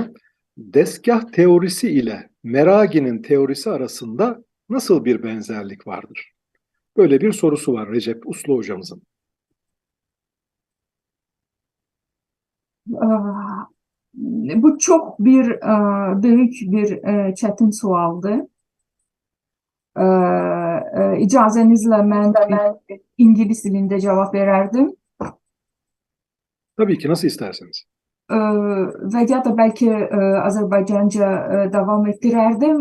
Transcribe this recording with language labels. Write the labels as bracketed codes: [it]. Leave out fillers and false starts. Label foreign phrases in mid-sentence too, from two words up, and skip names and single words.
[tr] Destgah teorisi ile Meragi'nin teorisi arasında nasıl bir benzerlik vardır? Böyle bir sorusu var Recep Uslu Hocamızın. Bu çok büyük bir çetin sualdı. [az] İcazenizle mən İngiliz dilində cavab verərdim. [tr] Tabii ki, nasıl isterseniz. [az] Və ya da bəlkə Azərbaycanca davam etdirərdim.